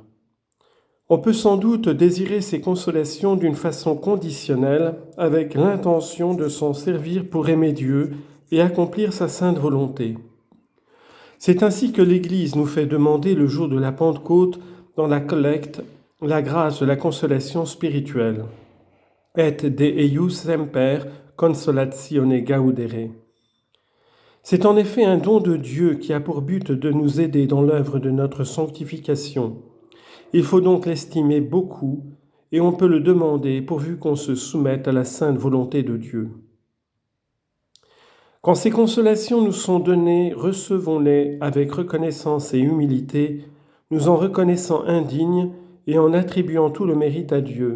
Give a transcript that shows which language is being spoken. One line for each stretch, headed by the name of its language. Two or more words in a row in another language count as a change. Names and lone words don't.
French: On peut sans doute désirer ces consolations d'une façon conditionnelle, avec l'intention de s'en servir pour aimer Dieu et accomplir sa sainte volonté. C'est ainsi que l'Église nous fait demander le jour de la Pentecôte, dans la collecte, la grâce de la consolation spirituelle.
Latin: Et de eius semper consolatione gaudere.
French: C'est en effet un don de Dieu qui a pour but de nous aider dans l'œuvre de notre sanctification. Il faut donc l'estimer beaucoup, et on peut le demander pourvu qu'on se soumette à la sainte volonté de Dieu. Quand ces consolations nous sont données, recevons-les avec reconnaissance et humilité, nous en reconnaissant indignes et en attribuant tout le mérite à Dieu.